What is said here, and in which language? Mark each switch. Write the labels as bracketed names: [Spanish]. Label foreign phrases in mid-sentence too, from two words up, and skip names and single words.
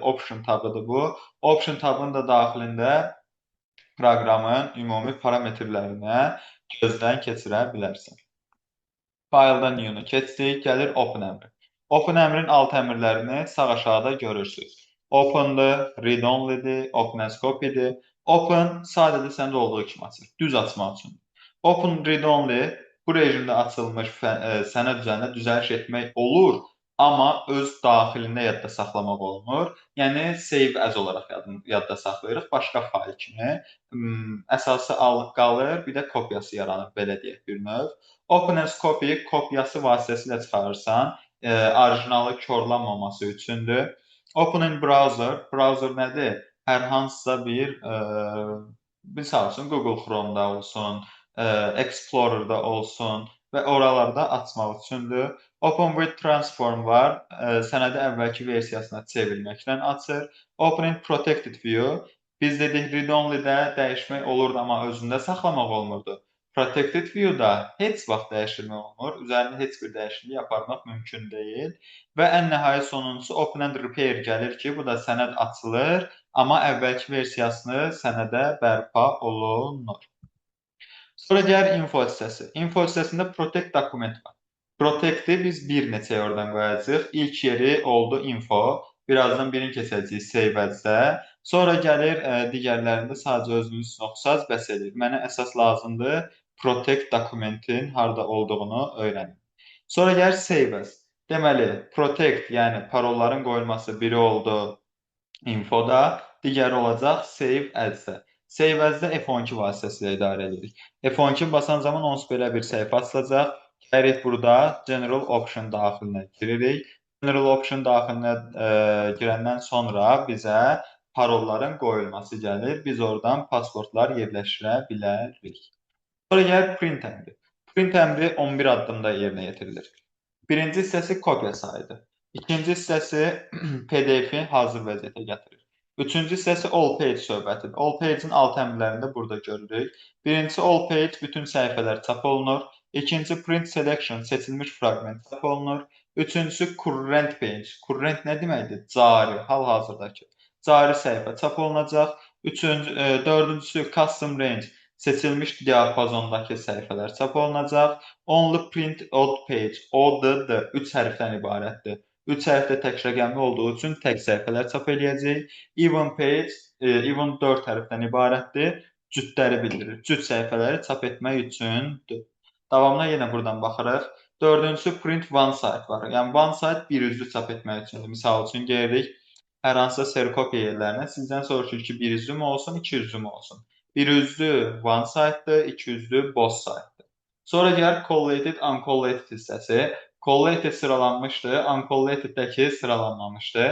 [Azerbaijani] Option tabıdır bu. Option tabının da daxilində proqramın ümumi parametrlərinə gözdən keçirə bilərsən. File'dan new-nu keçdik, gəlir open əmri. Open əmrin alt əmrlərini sağ aşağıda görürsünüz. Open-dır, read-only-dir, [English] open as copy- [Azerbaijani] dir. Open sadəcə səndə olduğu kimi açır, düz açmaq üçün. [English] Open read-only [Azerbaijani] bu rejimdə açılmış sənəd üzərində düzəliş etmək olur, amma öz daxilində yadda saxlamaq olmur. Yəni [English] save as [Azerbaijani] olaraq yadda saxlayırıq, başqa fayl kimi. Əsası qalır, bir də kopyası yaranır, belə deyək bir növ. [English] Open as copy [Azerbaijani] kopyası vasitəsilə çıxarırsan, orijinalı korlanmaması üçündür. [English] Open in browser, [Azerbaijani] browser nədir? Hər hansısa bir, misal üçün Google Chrome-da olsun, Explorer-da olsun və oralarda açmaq üçündür. [English] Open with transform [Azerbaijani] var, sənədi əvvəlki versiyasına çevirməklə açır. [English] Open in protected view, [Azerbaijani] biz dedik read-only-də dəyişmək olurdu, amma özündə saxlamaq olmurdu. [English] Protected view- [Azerbaijani] da heç vaxt dəyişdirmək olmur, üzərində heç bir dəyişiklik aparmaq mümkün deyil. Və ən nəhayət sonuncusu [English] open and repair [Azerbaijani] gəlir ki, bu da sənəd açılır, amma əvvəlki versiyasını sənədə bərpa olunur. Sonra gəlir info hissəsi. Info hissəsində [English] protect document [Azerbaijani] var. Protect-i biz bir neçə oradan qoyacağıq. İlk yeri oldu info. Birazdan birini keçəcəyik [English] save as- [Azerbaijani] də. Sonra gəlir digərlərində sadəcə özünüz oxusaz bəs edir. Mənə əsas lazımdır protect dokumentin harda olduğunu öyrənin. Sonra gəlir [English] save as. [Azerbaijani] Deməli, protect, yəni parolların qoyulması biri oldu infoda, digəri olacaq [English] save as- [Azerbaijani] də. [English] Save as- [Azerbaijani] də F12 vasitəsilə idarə edirik. F12 basan zaman onsuz belə bir səhifə açılacaq. Gəlirik burada [English] General Option [Azerbaijani] daxilinə giririk. [English] General Option [Azerbaijani] daxilinə girəndən sonra bizə parolların qoyulması gəlir. Biz oradan passwordlar yerləşdirə bilərik. Sonra gəlir print əmri. Print əmri 11 addımda yerinə yetirilir. Birinci hissəsi kopya sayıdır. İkinci hissəsi PDF-i hazır vəziyyətə gətirir. Üçüncü hissəsi [English] all page [Azerbaijani] söhbətidir. [English] All page- [Azerbaijani] in alt əmrlərini də burada görürük. Birincisi [English] all page [Azerbaijani] bütün səhifələr çap olunur. İkinci [English] print selection [Azerbaijani] seçilmiş fraqment çap olunur. Üçüncüsü [English] current page. [Azerbaijani] Current nə deməkdir? Cari, hal-hazırdakı. Cari səhifə çap olunacaq. Dördüncüsü [English] custom range [Azerbaijani] seçilmiş diapazondakı səhifələr çap olunacaq. [English] Only print odd page. ODD 3 [Azerbaijani] hərfdən ibarətdir. 3 hərfdə tək rəqəmli olduğu üçün tək səhifələr çap eləyəcək. [English] Even page, even 4 [Azerbaijani] hərfdən ibarətdir. Cütləri bildirir. Cüt səhifələri çap etmək üçündür. Davamına yenə buradan baxırıq. Dördüncüsü [English] print one side [Azerbaijani] var. Yəni [English] one side [Azerbaijani] bir üzlü çap etmək üçündür. Misal üçün gelirik hər hansısa serokopiya yerlərinə. Sizdən soruşur ki, bir üzlü mü olsun, iki üzlü mü olsun? Bir üzlü [English] one side'dır, [Azerbaijani] iki üzlü [English] both side'dır. [Azerbaijani] Sonra gəlir [English] collated, uncollated [Azerbaijani] hissəsi. Collated sıralanmışdı, uncollated'dəki sıralanmamışdı.